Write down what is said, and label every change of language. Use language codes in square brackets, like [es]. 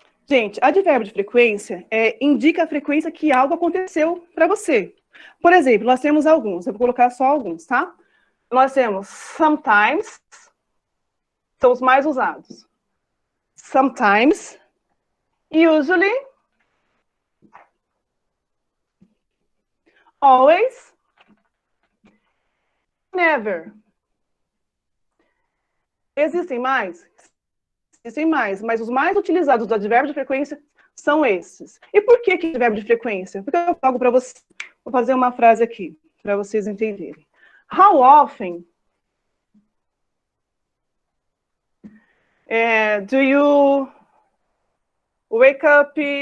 [pt] Gente, advérbio de frequência indica a frequência que algo aconteceu para você. Por exemplo, nós temos alguns, eu vou colocar só alguns, tá? Nós temos sometimes, são os mais usados. [en] Sometimes, usually, always, never. [pt] Existem mais? Existem mais, mas os mais utilizados do advérbio de frequência são esses. E por que advérbio de frequência? Porque eu falo para vocês, vou fazer uma frase aqui, para vocês entenderem. [en] How often do you wake up?